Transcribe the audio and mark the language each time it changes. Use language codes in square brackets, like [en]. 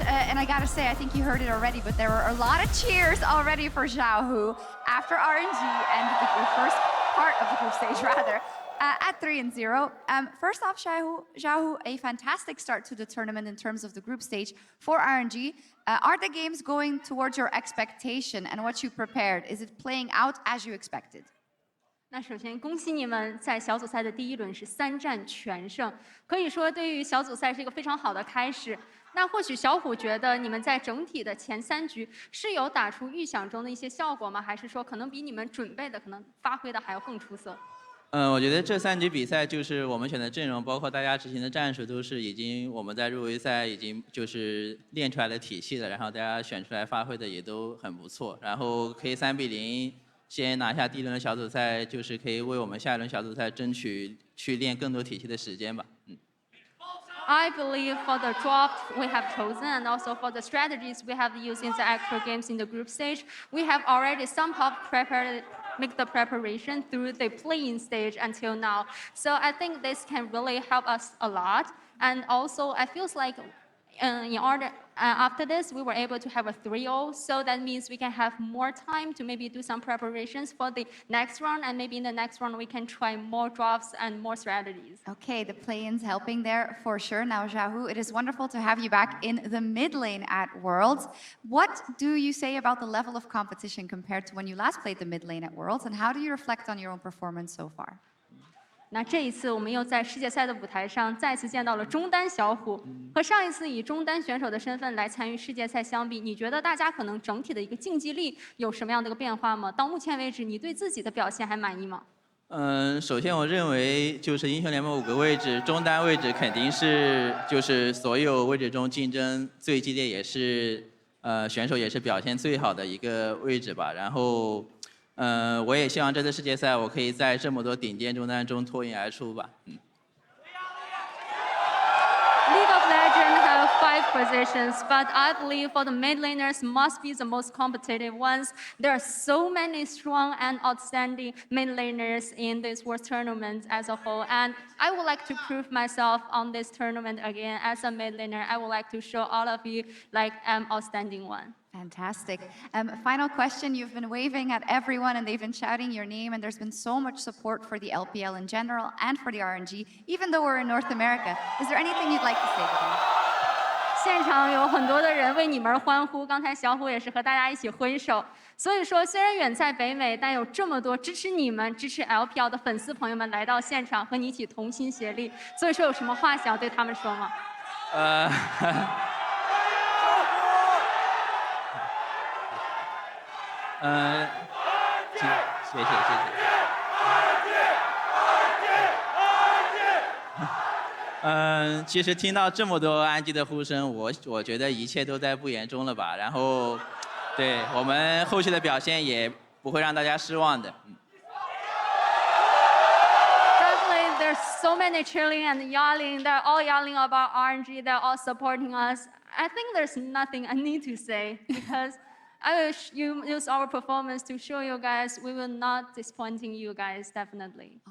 [en] And I gotta say, I think you heard it already, but there were a lot of cheers already for Xiaohu after RNG and the first part of the group stage, rather. at 3-0. First off, Xiaohu, a fantastic start to the tournament in terms of the group stage for RNG. Are the games going towards your expectation and what you prepared? Is it playing out as you expected? [zh] 那首先恭喜你们在小组赛的第一轮是3战全胜，可以说对于小组赛是一个非常好的开始。那或许小虎觉得你们在整体的前3局是有打出预想中的一些效果吗？还是说可能比你们准备的可能发挥的还要更出色？我觉得这3局比赛就是我们选的阵容，包括大家执行的战术，都是已经我们在入围赛已经就是练出来的体系了，然后大家选出来发挥的也都很不错，然后可以3比0先拿下第一轮的小组赛，就是可以为我们下一轮小组赛争取去练更多体系的时间吧。 [en] I believe for the draft we have chosen and also for the strategies we have used in the actual games in the group stage, we have already somehow make the preparation through the playing stage until now. So I think this can really help us a lot. And also I feel like in order after this we were able to have a 3-0, so that means we can have more time to maybe do some preparations for the next round, and maybe in the next round we can try more drafts and more strategies. Okay, the play-ins helping there for sure. Now, Xiaohu, it is wonderful to have you back in the mid lane at Worlds. What do you say about the level of competition compared to when you last played the mid lane at Worlds, and how do you reflect on your own performance so far? [zh] 那这一次我们又在世界赛的舞台上再次见到了中单小虎，和上一次以中单选手的身份来参与世界赛相比，你觉得大家可能整体的一个竞技力有什么样的一个变化吗？到目前为止，你对自己的表现还满意吗？首先我认为就是英雄联盟5个位置，中单位置肯定是就是所有位置中竞争最激烈，也是选手也是表现最好的一个位置吧。然后我也希望这次世界赛我可以在这么多顶尖中单中脱颖而出吧。 [en] League of Legends have 5 positions, but I believe for the mid laners must be the most competitive ones. There are so many strong and outstanding mid laners in this World Tournament as a whole, and I would like to prove myself on this tournament again as a mid laner. I would like to show all of you like I'm outstanding one. Fantastic. Final question. You've been waving at everyone and they've been shouting your name, and there's been so much support for the LPL in general and for the RNG, even though we're in North America. Is there anything you'd like to say to them? [zh] 现场有很多的人为你们而欢呼，刚才小虎也是和大家一起挥手。所以说，虽然远在北美，但有这么多支持你们、支持 LPL 的粉丝朋友们来到现场，和你一起同心协力。所以说，有什么话想要对他们说吗？谢谢。其实听到这么多安吉的呼声，我觉得一切都在不言中了吧。然后，对我们后续的表现也不会让大家失望的。 [en] Definitely, there's so many cheering and yelling. They're all yelling about RNG. They're all supporting us. I think there's nothing I need to say because I wish you use our performance to show you guys we will not disappointing you guys, definitely.